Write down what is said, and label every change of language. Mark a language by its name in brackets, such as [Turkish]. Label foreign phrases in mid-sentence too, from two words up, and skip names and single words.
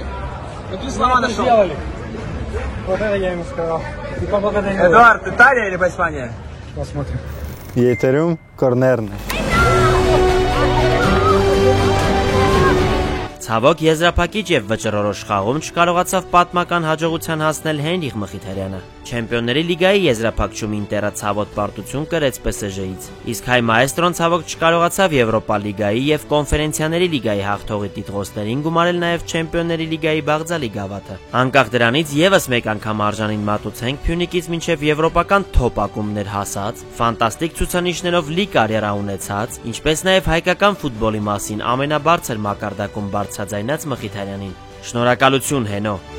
[Russian] Какие слова нашел? Сделали. Вот это я ему сказал. И поблагодарил. Эдуард, Италия или Испания? Посмотрим. [Armenian] Եթերում կորներն է։ Ցավոք եզրափակիչ եւ վճռորոշ խաղում չկարողացավ պատմական հաջողության հասնել Հենրիխ Մխիթարյանը։ Չեմպիոնների լիգայի եզրափակչում Ինտերը ցավոտ պարտություն կրեց ՊՍԺ-ից, իսկ հայ մայեստրոն ցավոք չկարողացավ Եվրոպա լիգայի եւ Կոնֆերենցիաների լիգայի հաղթողի տիտղոսներին գումարել նաեւ Չեմպիոնների լիգայի Բաղձալի գավաթը։ Անկախ դրանից եւս մեկ անգամ արժանին մատուցենք Փյունիկից մինչեւ եվրոպական թոփ ակումբներ հասած, ֆանտաստիկ ցուցանիշներով լի կարիերա ունեցած, ինչպես նաեւ հայկական ֆուտբոլի մասին ամենաբարձր մակարդակում բարձրաձայնած Մխիթարյանին։ Շնորհակալություն Հենո։